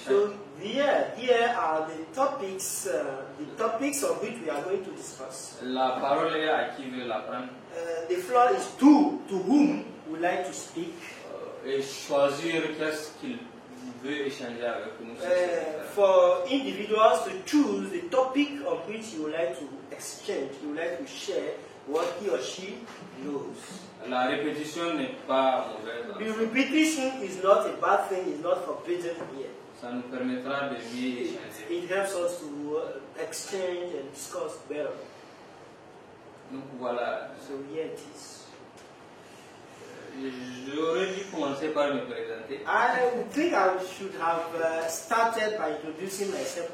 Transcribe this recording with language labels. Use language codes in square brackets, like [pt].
[en] So here are the topics of which we are going to discuss. [fr] La parole est à qui veut la prendre. [en] The floor is to whom would like to speak. [fr] Et choisir qu'est-ce qu'il veut échanger avec nous. [en] For individuals to choose the topic on which you would like to exchange, you would like to share what he or she knows. [fr] La répétition n'est pas mauvaise. [en] The repetition is not a bad thing, it's not forbidden here. [fr] Ça nous permettra de mieux échanger. [en] It helps us to exchange and discuss better. [fr] Donc voilà. [en] So here it is. [fr] J'aurais dû commencer par me présenter. [en] I think I should have started by introducing myself.